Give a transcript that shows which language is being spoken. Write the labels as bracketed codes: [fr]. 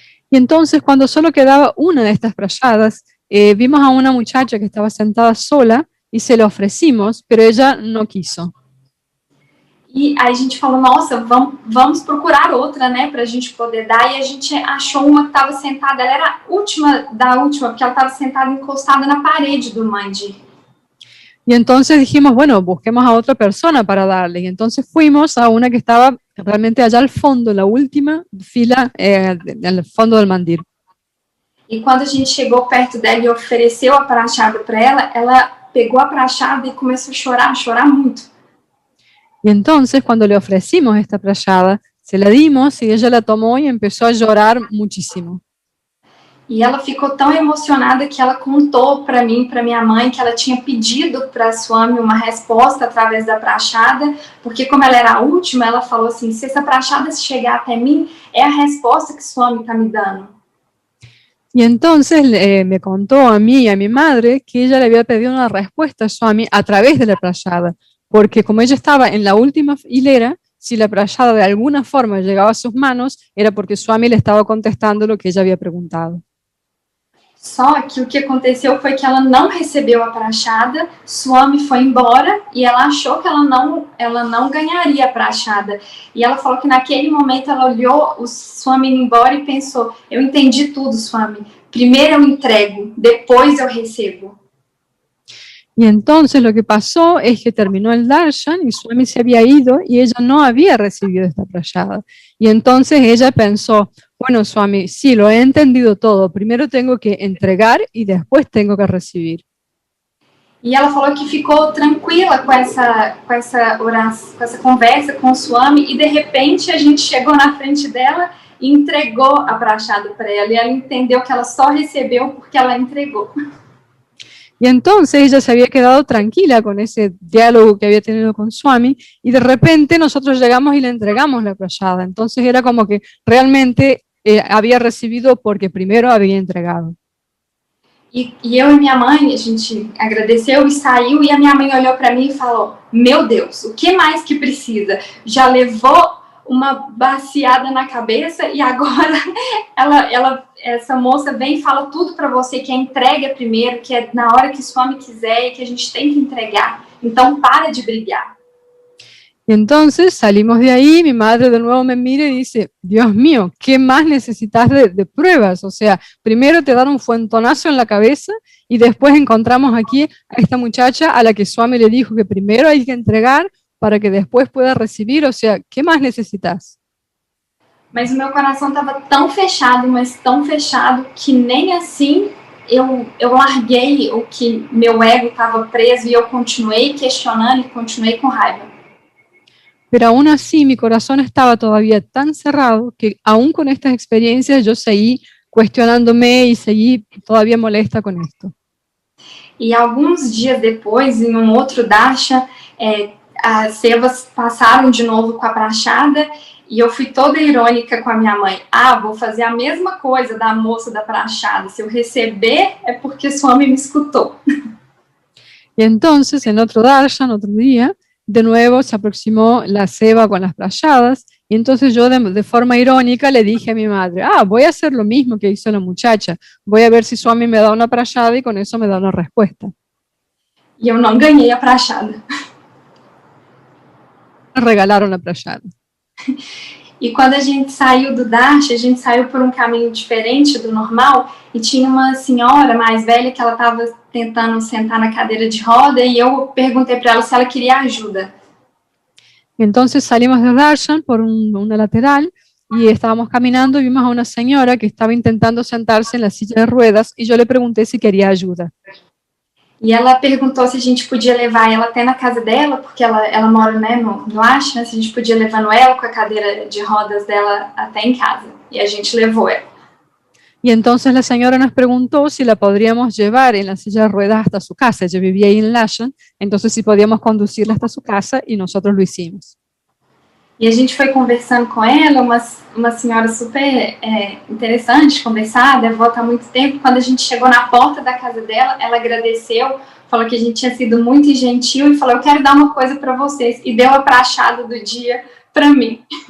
[es] Y entonces cuando solo quedaba una de estas prayadas, vimos a una muchacha que estaba sentada sola y se la ofrecimos, pero ella no quiso. [pt] E aí a gente falou, nossa, vamos procurar outra, né, pra gente poder dar. E a gente achou uma que estava sentada, ela era a última da última, porque ela estava sentada encostada na parede do mandir. [es] Y entonces dijimos, bueno, busquemos a otra persona para darle. Y entonces fuimos a una que estaba realmente allá al fondo, la última fila, al fondo del mandir. [pt] E quando a gente chegou perto dela e ofereceu a prachada para ela pegou a prachada e começou a chorar muito. [es] Y entonces cuando le ofrecimos esta prayada, se la dimos y ella la tomó y empezó a llorar muchísimo. [pt] E ela ficou tão emocionada que ela contou para mim, para minha mãe, que ela tinha pedido para Swami uma resposta através da prachada, porque como ela era a última, ela falou assim, se essa prachada chegar até mim, é a resposta que Swami está me dando. [es] Y entonces me contó a mí y a mi madre que ella le había pedido una respuesta a Swami a través de la prayada, porque como ella estaba en la última hilera, si la prayada de alguna forma llegaba a sus manos, era porque Swami le estaba contestando lo que ella había preguntado. [pt] Só que o que aconteceu foi que ela não recebeu a prachada, Swami foi embora e ela achou que ela não ganharia a prachada. E ela falou que naquele momento ela olhou o Swami indo embora e pensou, eu entendi tudo, Swami. Primeiro eu entrego, depois eu recebo. [es] Y entonces lo que pasó es que terminó el darshan y Swami se había ido y ella no había recibido esta prayada. Y entonces ella pensó, bueno, Swami, sí, lo he entendido todo. Primero tengo que entregar y después tengo que recibir. [pt] E ela falou que ficou tranquila com essa conversa com o Swami e de repente a gente chegou na frente dela e entregou a prachada para ela. E ela entendeu que ela só recebeu porque ela entregou. [es] Y entonces ella se había quedado tranquila con ese diálogo que había tenido con Swami y de repente nosotros llegamos y le entregamos la prayada. Entonces era como que realmente había recibido porque primero había entregado. [pt] E eu e minha mãe, a gente agradeceu e saiu e a minha mãe olhou para mim e falou, meu Deus, o que mais que precisa? Já levou uma baciada na cabeça e agora essa moça vem e fala tudo para você que é entrega primeiro, que é na hora que o Swami quiser e que a gente tem que entregar. Então para de brigar. [es] Y entonces salimos de ahí, mi madre de nuevo me mira y dice, Dios mío, ¿qué más necesitas de pruebas? O sea, primero te dan un fuentonazo en la cabeza y después encontramos aquí a esta muchacha a la que Swami le dijo que primero hay que entregar para que después pueda recibir, o sea, ¿qué más necesitas? [pt] Mas o meu coração estava tão fechado, mas tão fechado, que nem assim eu larguei o que meu ego estava preso e eu continuei questionando e continuei com raiva. [es] Pero aún así mi corazón estaba todavía tan cerrado que aún con estas experiencias yo seguí cuestionándome y seguí todavía molesta con esto. [pt] E alguns dias depois, em um outro darshan, as sevas passaram de novo com a prachada e eu fui toda irônica com a minha mãe. Ah, vou fazer a mesma coisa da moça da prachada. Se eu receber, é porque Swami me escutou. [es] Y entonces en otro darshan, otro día, de nuevo se aproximó la seva con las prayadas y entonces yo de forma irónica le dije a mi madre, voy a hacer lo mismo que hizo la muchacha, voy a ver si Swami me da una prayada y con eso me da una respuesta. [pt] E eu não ganhei a prachada. [es] Me regalaron la prayada. [pt] E quando a gente saiu do darshan, a gente saiu por um caminho diferente do normal e tinha uma senhora mais velha que ela estava tentando sentar na cadeira de roda e eu perguntei para ela se ela queria ajuda. [es] Entonces salimos del darshan por una lateral y estábamos caminando y vimos a una señora que estaba intentando sentarse en la silla de ruedas y yo le pregunté si quería ayuda. [pt] E ela perguntou se a gente podia levar ela até na casa dela, porque ela mora, né, no ashram, se a gente podia levando ela com a cadeira de rodas dela até em casa. E a gente levou ela. [es] Y entonces la señora nos preguntó si la podríamos llevar en la silla de ruedas hasta su casa. Ella vivía ahí en Lashan, entonces si podíamos conducirla hasta su casa y nosotros lo hicimos. [pt] E a gente foi conversando com ela, uma senhora super interessante de conversar, devota há muito tempo. Quando a gente chegou na porta da casa dela, ela agradeceu, falou que a gente tinha sido muito gentil e falou, eu quero dar uma coisa para vocês. E deu a prachada do dia para mim.